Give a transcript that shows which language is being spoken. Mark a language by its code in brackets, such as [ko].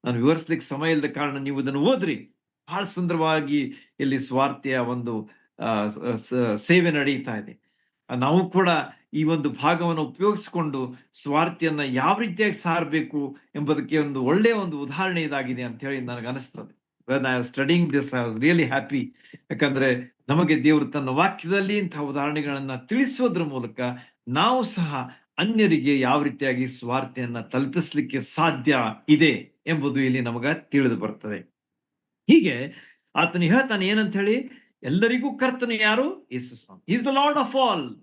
[kn] ನಾನು ವಿವರಿಸ್ಲಿಕ್ಕೆ ಸಮಯ ಇಲ್ಲದ ಕಾರಣ ನೀವು ಇದನ್ನು ಓದ್ರಿ. ಬಹಳ ಸುಂದರವಾಗಿ ಇಲ್ಲಿ ಸ್ವಾರ್ಥೆಯ ಒಂದು ಸೇವೆ ನಡೀತಾ ಇದೆ. ನಾವು ಕೂಡ ಈ ಒಂದು ಭಾಗವನ್ನು ಉಪಯೋಗಿಸಿಕೊಂಡು ಸ್ವಾರ್ಥಿಯನ್ನ ಯಾವ ರೀತಿಯಾಗಿ ಸಾರಬೇಕು ಎಂಬುದಕ್ಕೆ ಒಂದು ಒಳ್ಳೆಯ ಒಂದು ಉದಾಹರಣೆ ಇದಾಗಿದೆ ಅಂತ ಹೇಳಿ ನನಗೆ ಅನಿಸ್ತದೆ. [en] When I was studying this, I was really happy. [kn] ಯಾಕಂದ್ರೆ ನಮಗೆ ದೇವರು ತನ್ನ ವಾಕ್ಯದಲ್ಲಿ ಇಂತಹ ಉದಾಹರಣೆಗಳನ್ನ ತಿಳಿಸೋದ್ರ ಮೂಲಕ ನಾವು ಸಹ ಅನ್ಯರಿಗೆ ಯಾವ ರೀತಿಯಾಗಿ ಸ್ವಾರ್ಥೆಯನ್ನ ತಲುಪಿಸ್ಲಿಕ್ಕೆ ಸಾಧ್ಯ ಇದೆ ಎಂಬುದು ಇಲ್ಲಿ ನಮಗ ತಿಳಿದು ಬರ್ತದೆ. ಹೀಗೆ ಆತನು ಹೇಳ್ತಾನೆ ಏನಂತ ಹೇಳಿ, ಎಲ್ಲರಿಗೂ ಕರ್ತನು ಯಾರು? ಯೇಸು ಸ್ವಾಮಿ. [en] Is the lord of all.